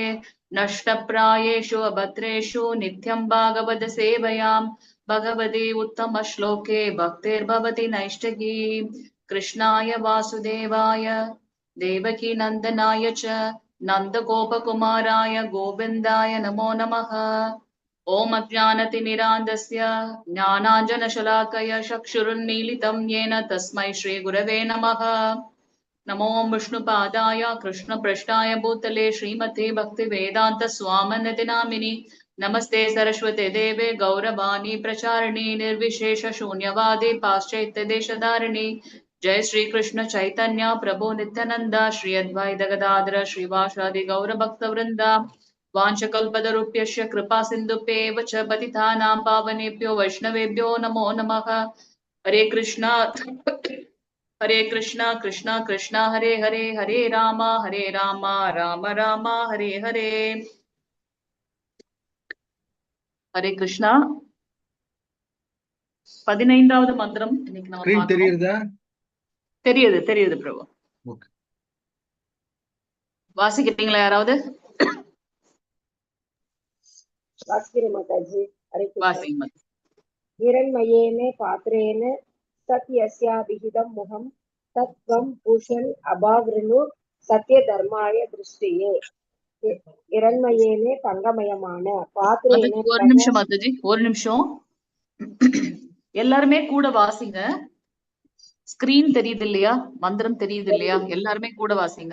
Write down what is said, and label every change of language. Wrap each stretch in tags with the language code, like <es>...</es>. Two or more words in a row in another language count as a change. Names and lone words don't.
<sa>नष्टप्रायेषु अभद्रेषु नित्यं भागवत सेवया भगवति उत्तम श्लोके भक्तिर्भवति नैष्ठिकी. कृष्णाय वासुदेवाय देवकी नन्दनाय च नन्दगोपकुमाराय गोविन्दाय नमो नमः. ॐ अज्ञानतिमिरान्धस्य ज्ञानाञ्जनशलाकया चक्षुरुन्मीलितं येन तस्मै श्रीगुरवे नमः. नमो विष्णुपादाय कृष्णपृष्ठाय भूतले श्रीमते भक्तिवेदान्तस्वामिनिति नामिनि. नमस्ते सरस्वते देवे गौरवाणी प्रचारिणी निर्विशेष शून्यवादी पाश्चात्यदेशधारिणी. जय श्री कृष्ण चैतन्य प्रभु नित्यानंद श्री अद्वैत गदाधर श्रीवासादि गौरभक्तवृंदा. वाञ्छकल्पतरुभ्यश्च कृपा सिन्धुभ्येव च पतितानां पावनेभ्यो वैष्णवेभ्यो नमो नमः. हरे कृष्णा कृष्णा कृष्णा हरे हरे, हरे राम राम राम हरे हरे. हरे कृष्णा.</sa> <ta>15வது மந்திரம் இன்னைக்கு நாம பார்க்கிறோம். தெரியுதா? தெரியுது பிரபு. ஓகே, வாசிக்கிறீங்களா யாராவது? வாசிக்கிறேன் மாதாஜி.</ta> <sa>हिरण्मयेन पात्रेण सत् यस्याभिहितं मुहं तत्त्वं पूषन् अपावृणु सत्य धर्माय दृष्टये.</sa> <ta>இரண்மயேனே தங்கமயமான பாத்திரேன. ஒரு நிமிஷம் மாதாஜி, ஒரு நிமிஷம். எல்லாருமே கூட வாசிங்க. ஸ்கிரீன் தெரியுது இல்லையா? மந்திரம் தெரியுது இல்லையா? எல்லாருமே கூட வாசிங்க.</ta>